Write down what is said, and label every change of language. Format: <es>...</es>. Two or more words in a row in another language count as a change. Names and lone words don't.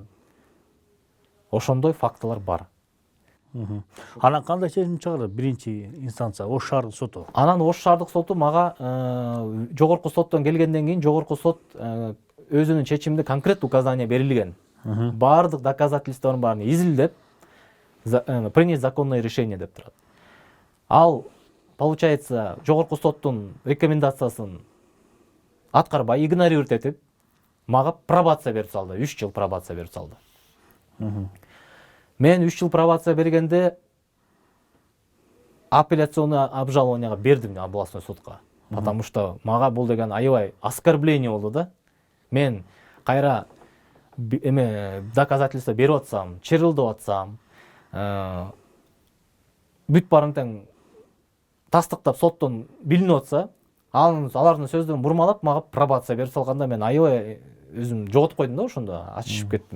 <ky>Ошондой фактылар бар. Анан кандай чечим чыгарды биринчи инстанция, Ош шаардык соту? Анан Ош шаардык соту мага жогорку соттон келгенден кийин жогорку сот өзүнүн чечиминде конкрет указание берилген. Баардык доказательстволордун баарын изилдеп,</ky> <ru>принять законное решение</ru> <ky>деп турат. Ал, получается, жогорку соттун рекомендациясын аткарбай, игнорировать этип, мага пробация берип салды, 3 жыл пробация берип салды. Мен 3 жыл пробация бергенде</ky> <ru>апелляционный обжалованияга</ru> <ky>бердим</ky> <ru>областной судка. Потому что</ru> <ky>мага бул деген аябай оскорбление болду да. Мен кайра доказательство берип атсам, чырылдап атсам, бүт баарын тең тастыктап соттон билинип атса, алардын сөздөрүн бурмалап мага пробация берип салганда мен аябай өзүм жоготуп койдум да, ошондо ачышып кеттим.</ky>